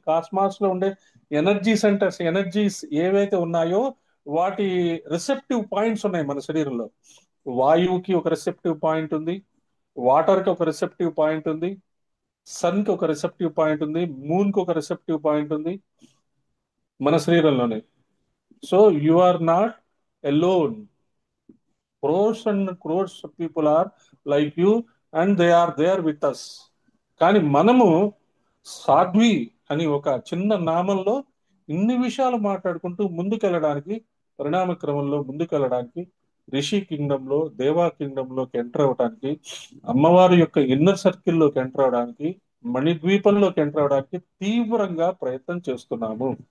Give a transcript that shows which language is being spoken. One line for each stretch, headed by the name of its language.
Telugu: Cosmos లో ఉండే energy centres, energies ఏవైతే ఉన్నాయో వాటి రిసెప్టివ్ పాయింట్స్ ఉన్నాయి మన శరీరంలో. వాయువుకి ఒక రిసెప్టివ్ పాయింట్ ఉంది, వాటర్ కి ఒక రిసెప్టివ్ పాయింట్ ఉంది, సన్ కి ఒక రిసెప్టివ్ పాయింట్ ఉంది, మూన్ కి ఒక రిసెప్టివ్ పాయింట్ ఉంది మన శరీరంలోనే.
English: So you are not alone. Crores and crores of people are like you and they are there with us.
Telugu: కానీ మనము సాధ్వి అని ఒక చిన్న నామంలో ఇన్ని విషయాలు మాట్లాడుకుంటూ ముందుకెళ్ళడానికి, పరిణామ క్రమంలో ముందుకెళ్ళడానికి, రిషి కింగ్డమ్ లో, దేవా కింగ్డమ్ లోకి ఎంటర్ అవడానికి, అమ్మవారి యొక్క ఇన్నర్ సర్కిల్లోకి ఎంటర్ అవడానికి, మణిద్వీపంలోకి ఎంటర్ అవడానికి తీవ్రంగా ప్రయత్నం చేస్తున్నాము.